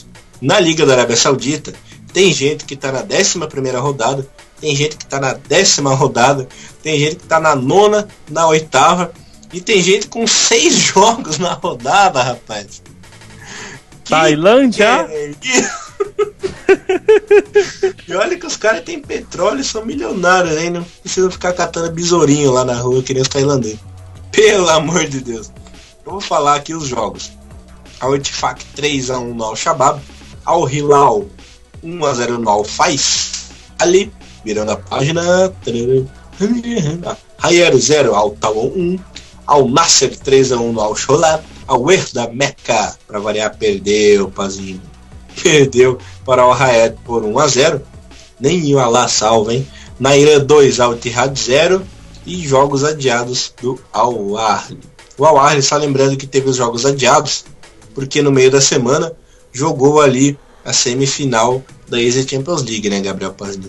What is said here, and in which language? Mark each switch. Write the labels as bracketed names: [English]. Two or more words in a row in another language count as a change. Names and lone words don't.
[Portuguese] Na Liga da Arábia Saudita, tem gente que tá na 11ª rodada, tem gente que tá na 10ª rodada, tem gente que tá na 9ª, na 8ª, e tem gente com 6 jogos na rodada, rapaz. Tailândia? E olha que os caras têm petróleo e são milionários, hein? Não precisam ficar catando besourinho lá na rua que nem os tailandeses. Pelo amor de Deus. Eu vou falar aqui os jogos. Al Ittifaq 3-1 no Al-Shabaab. Al Hilal 1-0 no Al-Faiz. Ali, virando a página. Hayer 0 Al Tawon 1. Al Nasser 3-1 no Al-Sholat. Al Wehda Mecca, para variar, perdeu, Pazinho. Perdeu para o Al-Hayat por 1-0. Nem o Alá salva, hein? Naira 2, Al Ittihad 0. E jogos adiados do Al-Ahly. O Al-Ahly, só lembrando que teve os jogos adiados, porque no meio da semana jogou ali a semifinal da Asia Champions League, né, Gabriel Pazinho?